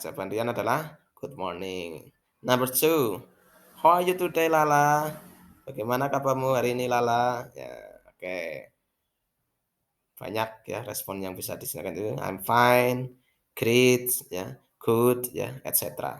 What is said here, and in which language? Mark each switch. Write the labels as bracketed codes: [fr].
[id] Jawaban Rian adalah [en] good morning. Number two, how are you today, Lala? [id] Bagaimana kabarmu hari ini, Lala? Ya, oke. Banyak ya respon yang bisa disediakan itu. [en] I'm fine, great, ya, good, ya, etc.